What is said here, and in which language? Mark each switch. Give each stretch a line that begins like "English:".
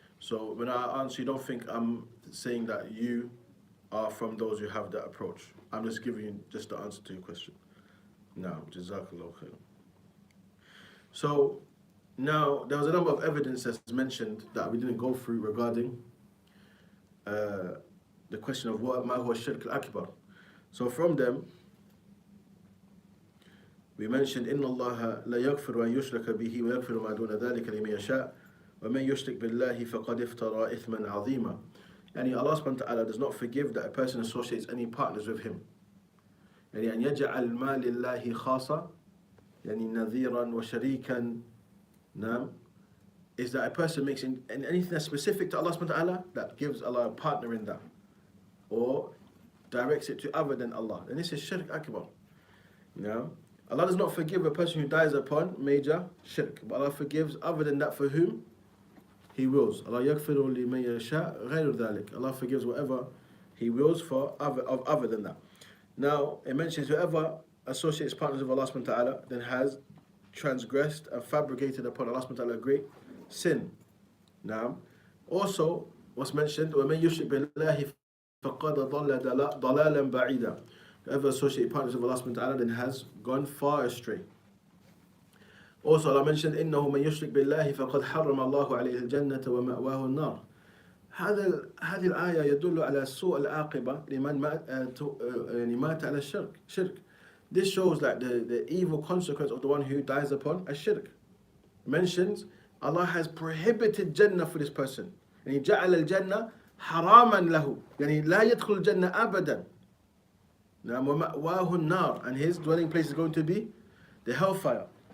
English: So when I answer, you don't think I'm saying that you are from those who have that approach. I'm just giving you just the answer to your question. Now, Jazakallah khair. So now there was a number of evidences mentioned that we didn't go through regarding the question of what
Arabic: ma huwa shirk al-akbar.
English: So from them, we mentioned
Arabic: إن الله لا يغفر أن يشرك به ويغفر ما دون ذلك لمن يشاء ومن يشرك بالله فقد افترى إثما عظيما.
English: Yani Allah subhanahu wa ta'ala does not forgive that a person associates any partners with him.
Arabic: يعني أن يجعل ما لله خاصة يعني نذيرا وشريكا.
English: Now, is that a person makes anything that's specific to Allah subhanahu wa ta'ala that gives Allah a partner in that, or directs it to other than Allah. And this is shirk akbar. Now, Allah does not forgive a person who dies upon major shirk, but Allah forgives other than that for whom He wills.
Arabic: Allah yaghfiru liman yasha ghayru dhalik.
English: Allah forgives whatever He wills for other than that. Now, it mentions whoever associates partners with Allah subhanahu wa ta'ala then has transgressed and fabricated upon Allah subhanahu wa ta'ala a great sin. Now, also what's mentioned,
Arabic: وَمَنْ يُشْرِكْ بِاللَّهِ فَقَدْ ضَلَالًا بَعِيدًا.
English: Whoever associates partners with Allah subhanahu wa ta'ala then has gone far astray. Also, Allah mentioned,
Arabic: إنه من يشرك بالله فقد حرم الله عليه الجنة ومأواه النار. هذه الآية يدل على سوء العاقبة لمن مات على الشرك. Shirk.
English: This shows that the evil consequence of the one who dies upon a shirk. Mentions Allah has prohibited Jannah for this person.
Arabic: يعني جعل الجنة حراما له. يعني لا يدخل الجنة أبدا. نعم ومأواه النار,
English: and his dwelling place is going to be the hellfire.